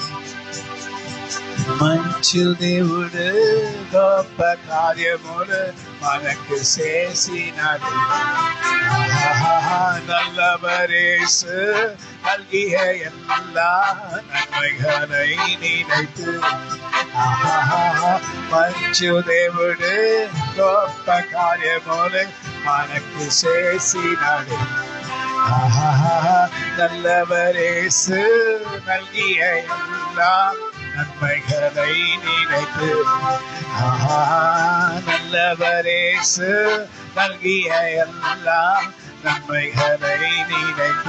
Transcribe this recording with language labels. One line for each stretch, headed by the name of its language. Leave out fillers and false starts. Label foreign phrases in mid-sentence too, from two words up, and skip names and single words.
Telugu: మంచు దేవుడు గొప్ప కార్యములు మనకు చేసినాడు.
Tamil: நல்லவரேசு நல்கிய எல்லா நன்மைகளை நினைத்து.
Telugu: మంచు దేవుడు గొప్ప కార్యములు మనకు చేసినాడు.
Tamil: நல்லவரேசு நல்கிய எல்லா நன்மைகளை நினைத்து. நல்லவரேசு நல்கிய எல்லா நன்மைகளை நினைத்து.